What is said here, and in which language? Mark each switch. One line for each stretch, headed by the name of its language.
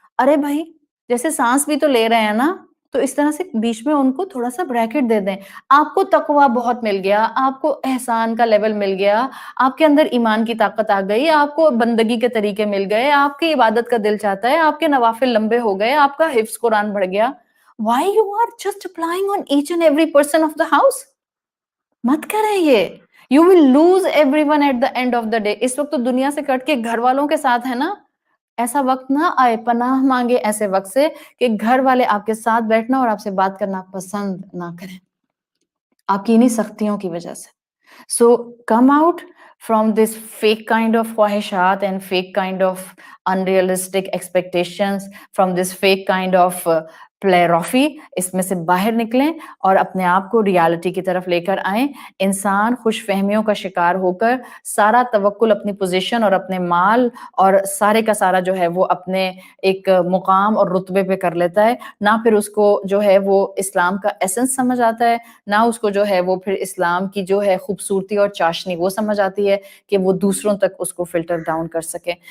Urdu: ارے بھائی, جیسے سانس بھی تو لے رہے ہیں نا, تو اس طرح سے بیچ میں ان کو تھوڑا سا بریکٹ دے دیں. آپ کو تقویٰ بہت مل گیا, آپ کو احسان کا لیول مل گیا, آپ کے اندر ایمان کی طاقت آ گئی, آپ کو بندگی کے طریقے مل گئے, آپ کی عبادت کا دل چاہتا ہے, آپ کے نوافل لمبے ہو گئے, آپ کا حفظ قرآن بڑھ گیا.
English: Why you are just applying on each and every person of the house?
Urdu: مت کریں یہ.
English: You will lose everyone at the end of the day.
Urdu: اس وقت تو دنیا سے کٹ کے گھر والوں کے ساتھ ہے نا, ایسا وقت نہ آئے, پناہ مانگے ایسے وقت سے کہ گھر والے آپ کے ساتھ بیٹھنا اور آپ سے بات کرنا پسند نہ کریں آپ کی انہی سختیوں کی وجہ سے.
English: So come out from this fake kind of خواہشات and fake kind of unrealistic expectations, from this fake kind of
Urdu: پلیروفی، اس میں سے باہر نکلیں اور اپنے آپ کو ریالٹی کی طرف لے کر آئیں. انسان خوش فہمیوں کا شکار ہو کر سارا توکل اپنی پوزیشن اور اپنے مال اور سارے کا سارا جو ہے وہ اپنے ایک مقام اور رتبے پہ کر لیتا ہے. نہ پھر اس کو جو ہے وہ اسلام کا ایسنس سمجھ آتا ہے، نہ اس کو جو ہے وہ پھر اسلام کی جو ہے خوبصورتی اور چاشنی وہ سمجھ آتی ہے کہ وہ دوسروں تک اس کو فلٹر ڈاؤن کر سکے.